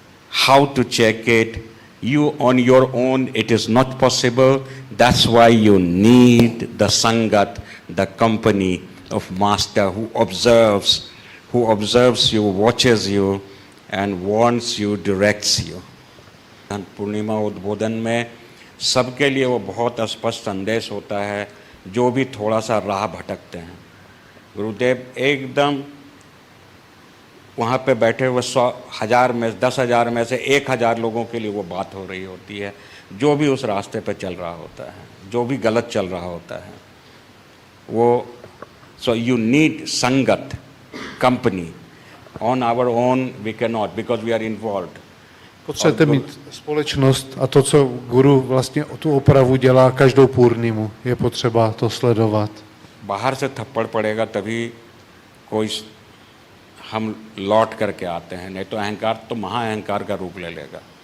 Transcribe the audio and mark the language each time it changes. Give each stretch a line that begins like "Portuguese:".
English: How to check it? You on your own, it is not possible. That's why you need the sangat, the company of master who observes you, watches you and warns you, directs you.
Hindi: पूर्णिमा उद्बोधन में सबके लिए वो बहुत स्पष्ट संदेश होता है जो भी थोड़ा सा राह भटकते हैं। गुरुदेव एकदम वहाँ पे बैठे हुए 100,000 में 10,000 में से 1,000 लोगों के लिए वो बात हो रही होती है, जो भी उस रास्ते पे चल रहा होता है, जो भी गलत चल रहा होता है वो।
English: So you need संगत, company. On our own we can not because we are involved.
Czech: Potřebujete mít společnost a to, co guru vlastně tu opravu dělá každou purnimu, je potřeba to sledovat.
Hindi: बाहर से थप्पड़ पड़ेगा तभी कोई हम लौट करके आते हैं, नहीं तो अहंकार तो महा अहंकार का रूप ले लेगा।